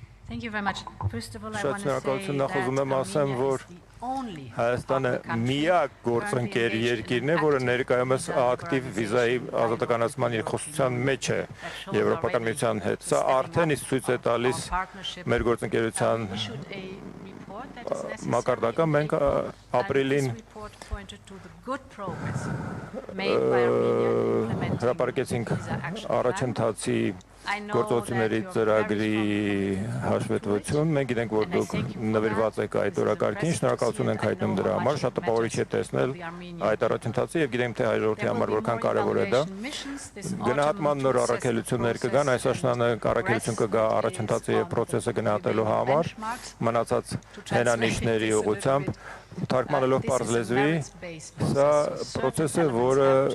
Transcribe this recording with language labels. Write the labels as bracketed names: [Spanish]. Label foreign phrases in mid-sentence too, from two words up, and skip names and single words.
[English] Thank you very much. First of all, I [Armenian] Շատ [English] want to say [Armenian] շնորհակալություն, [English] that [Armenian] նախ ուզում եմ ասեմ, [English] Armenia [Armenian] որ [English] is the only [Armenian] Հայաստանը [English] of the countries [Armenian] միակ գործընկեր [English] currently [Armenian] երկիրն է, [English] engaged in [Armenian] որը [English] active [Armenian] ներկայումս [English] visa [Armenian] ակտիվ վիզայի [English] liberalization [Armenian] ազատականացման [English] dialogue [Armenian] երկխոսության [English] with the [Armenian] մեջ է [English] EU. That shows [Armenian] Եվրոպական [English] already [Armenian] միության հետ։ [English] the [Armenian] Սա [English] stepping [Armenian] արդեն [English] up [Armenian] իսկ ցույց է [English] of [Armenian] տալիս [English] our partnership. [Armenian] մեր գործընկերության [English] We issued a report that is necessary [Armenian] մակարդակը։ [English] in [Armenian] Մենք [English] April, and [Armenian] ապրիլին [English] this report pointed to the good progress made by Armenia in implementing [Armenian] հրապարակեցինք [English] visa action plan. [Armenian] առաջընթացի [English] I know [Armenian] գործողությունների [English] that you are very [Armenian] ծրագրի [English] strongly [Armenian] հաշվետվություն։ Մենք գիտենք, որ դուք նվիրված եք այդ օրակարգին, շնորհակալություն ենք հայտնում դրա համար։ Շատ տպավորիչ է տեսնել այդ առաջընթացը եւ գիտենք, թե հայրենի համար որքան կարեւոր է դա։ Գնահատման նոր առաքելություններ կգան, այս աշնանը առաքելություն կգա առաջընթացը եւ process-ը գնահատելու համար, մնացած հենանիշների ուղղությամբ թարգմանելով պարզ լեզվի, սա process-ը, որը